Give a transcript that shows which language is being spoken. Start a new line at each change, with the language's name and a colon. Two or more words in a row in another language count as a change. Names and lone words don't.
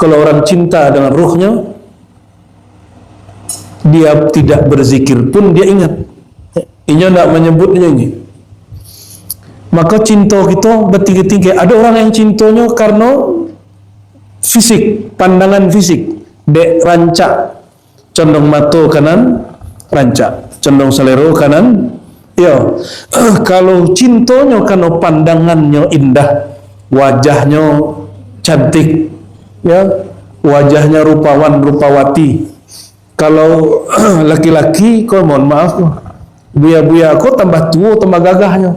Indonesian: Kalau orang cinta dengan ruhnya, dia tidak berzikir pun dia ingat. Inya tidak menyebutnya ini. Maka cinta kita bertinggi-tinggi. Ada orang yang cintanya karena fisik, pandangan fisik,
Minangkabau: dek rancak, condong mata kanan rancak, condong selero kanan.
Indonesian: Ya, kalau cintanya karena pandangannya indah, wajahnya cantik, ya, wajahnya rupawan rupawati. Kalau laki-laki, kau mohon maaf, buya-buya aku tambah tua tambah gagahnya.